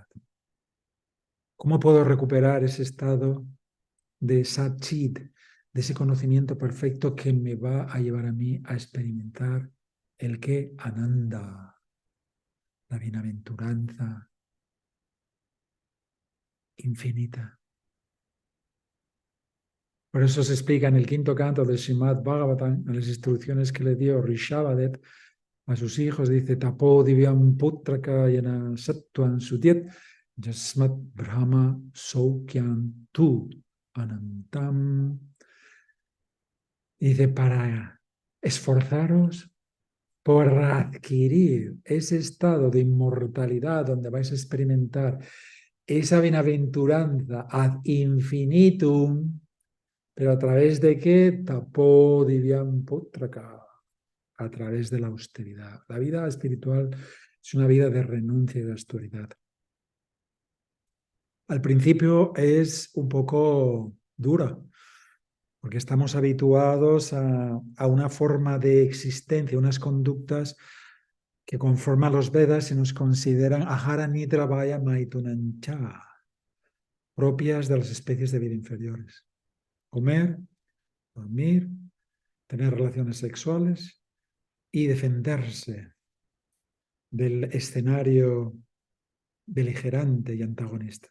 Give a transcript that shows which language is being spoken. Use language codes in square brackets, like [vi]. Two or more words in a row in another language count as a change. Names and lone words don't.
[es] ¿Cómo puedo recuperar ese estado de [sa] सत् चित्, [es] de ese conocimiento perfecto que me va a llevar a mí a experimentar el que Ananda, la bienaventuranza infinita? Por eso se explica en el quinto canto del Srimad Bhagavatam, en las instrucciones que le dio Rishabhadev a sus hijos, dice: [sa] तपो दिव्यं पुत्रका येन सत्त्वं शुद्ध्येद् यस्माद् ब्रह्म सौख्यं तु अनन्तम्. [es] Dice, para esforzaros por adquirir ese estado de inmortalidad donde vais a experimentar esa bienaventuranza ad infinitum. ¿Pero a través de qué? [sa] तपो दिव्यं पुत्रका. [es] A través de la austeridad. La vida espiritual es una vida de renuncia y de austeridad. Al principio es un poco dura, porque estamos habituados a una forma de existencia, unas conductas que conforme a los Vedas se nos consideran [sa] आहार निद्रा भय मैथुनञ्च, [es] propias de las especies de vida inferiores. Comer, dormir, tener relaciones sexuales y defenderse del escenario beligerante y antagonista.